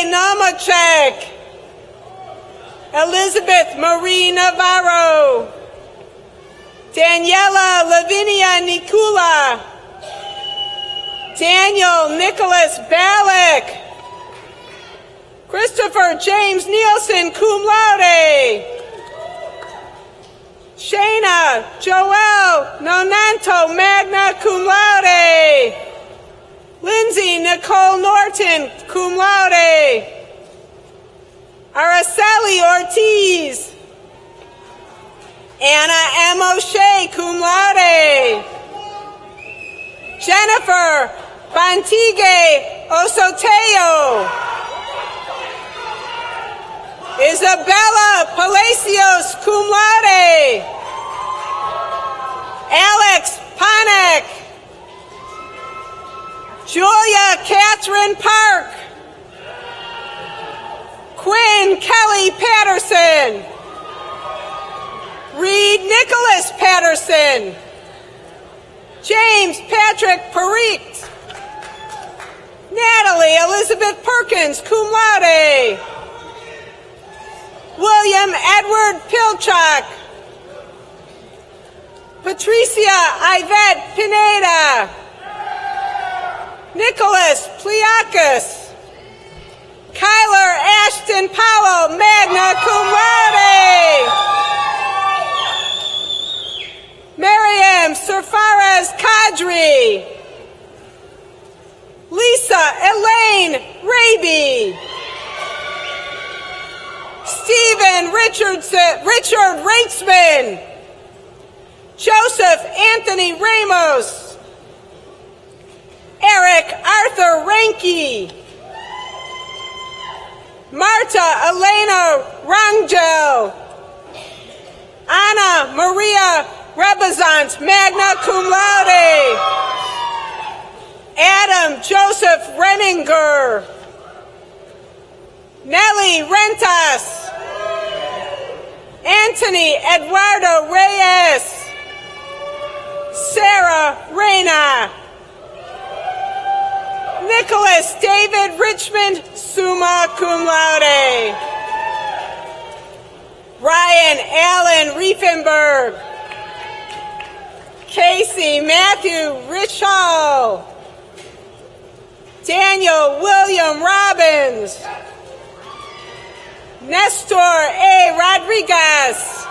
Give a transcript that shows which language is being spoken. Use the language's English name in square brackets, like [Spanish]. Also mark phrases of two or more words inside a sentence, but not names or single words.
[English] Nomacek, Elizabeth Marie Navarro, Daniela Lavinia Nikula, Daniel Nicholas Ballack, Christopher James Nielsen, [Latin] cum laude, [English] Shayna Joelle Nonanto, [Latin] magna cum laude, [English] Lindsay Nicole Norton, [Latin] cum laude, [English] Araceli Ortiz, Anna M. O'Shea, [Latin] cum laude, [English] Jennifer Antigue Osoteo. Isabella Palacios, [Latin] cum laude. [English] Alex Panek. Julia Catherine Park. Quinn Kelly Patterson. Reed Nicholas Patterson. James Patrick Parikh. Natalie Elizabeth Perkins, [Latin] cum laude. [English] William Edward Pilchak. Patricia Yvette Pineda. Nicholas Pliakis. Kyler Ashton Powell, [Latin] magna cum laude. [English] Miriam Surfares Kadri. Lisa Elaine Raby. Stephen Richard Reitzman. Joseph Anthony Ramos. Eric Arthur Ranke. Marta Elena Rangel. Anna Maria Rebazant, [Latin] magna cum laude. [English] Adam Joseph Renninger. Nelly Rentas. Anthony Eduardo Reyes. Sarah Reyna. Nicholas David Richmond, [Latin] summa cum laude. [English] Ryan Allen Riefenberg. Casey Matthew Richall. Daniel William Robbins. Nestor A. Rodriguez.